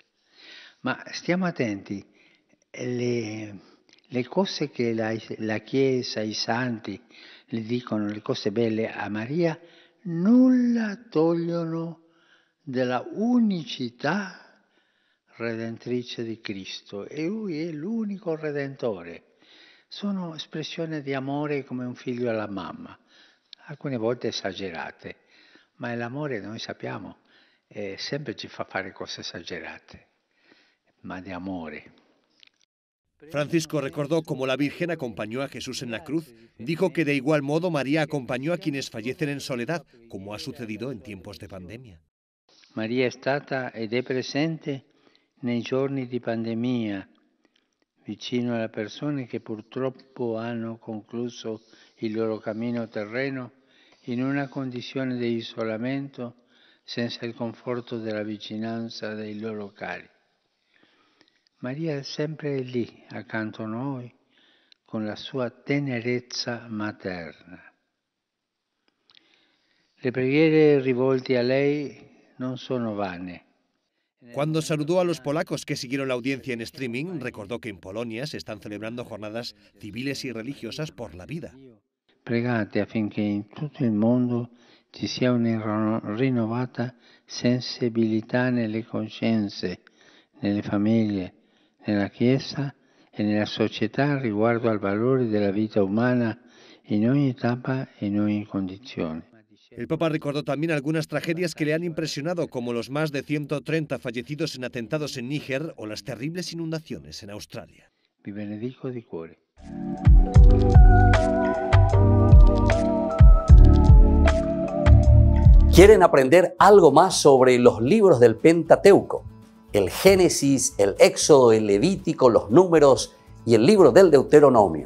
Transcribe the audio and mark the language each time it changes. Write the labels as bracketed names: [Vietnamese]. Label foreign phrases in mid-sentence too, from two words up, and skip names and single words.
[Italian] Ma stiamo attenti, le cose che la Chiesa, i santi le dicono, le cose belle a Maria, nulla togliono della unicità redentrice di Cristo, e Lui è l'unico Redentore. Sono espressioni di amore come un figlio alla mamma, alcune volte esagerate, ma l'amore, noi sappiamo, sempre ci fa fare cose esagerate, ma di amore. [Spanish] Francisco recordó cómo la Virgen acompañó a Jesús en la cruz. Dijo que de igual modo María acompañó a quienes fallecen en soledad, como ha sucedido en tiempos de pandemia. [Italian] Maria è stata ed è presente nei giorni di pandemia, vicino alle persone che purtroppo hanno concluso il loro cammino terreno in una condizione di isolamento senza il conforto della vicinanza dei loro cari. Maria è sempre lì, accanto a noi, con la sua tenerezza materna. Le preghiere rivolte a lei non sono vane. [Spanish] Cuando saludó a los polacos que siguieron la audiencia en streaming, recordó que en Polonia se están celebrando jornadas civiles y religiosas por la vida. [Italian] Pregate affinché in tutto il mondo ci sia una rinnovata sensibilità nelle coscienze, nelle famiglie, nella Chiesa e nella società riguardo al valore della vita umana in ogni etapa e in ogni condizione. [Spanish] El Papa recordó también algunas tragedias que le han impresionado, como los más de 130 fallecidos en atentados en Níger o las terribles inundaciones en Australia. [Italian] Vi benedico di cuore. [Spanish] ¿Quieren aprender algo más sobre los libros del Pentateuco? El Génesis, el Éxodo, el Levítico, los Números y el libro del Deuteronomio.